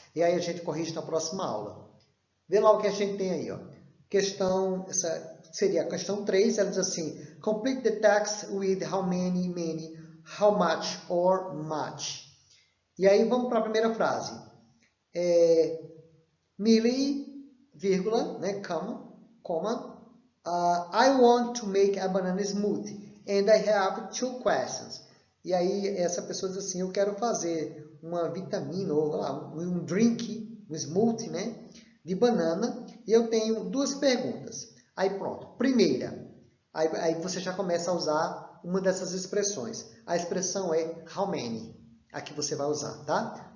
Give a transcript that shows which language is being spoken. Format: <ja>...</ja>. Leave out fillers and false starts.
<pt>E aí a gente corrige na próxima aula. Vê lá o que a gente tem aí, ó. Essa seria a questão 3, ela diz assim,</pt> <en>complete the text with how many, how much or much.</en> <pt>E aí vamos para a primeira frase.</pt> <en>Millie,</en> <pt>vírgula, né,</pt> <en>comma, I want to make a banana smoothie and I have 2 questions.</en> <pt>E aí essa pessoa diz assim, eu quero fazer uma vitamina ou um drink, um smoothie, né, de banana, e eu tenho 2 perguntas. Aí pronto, primeira, aí você já começa a usar uma dessas expressões. A expressão é how many, a que você vai usar, tá?</pt>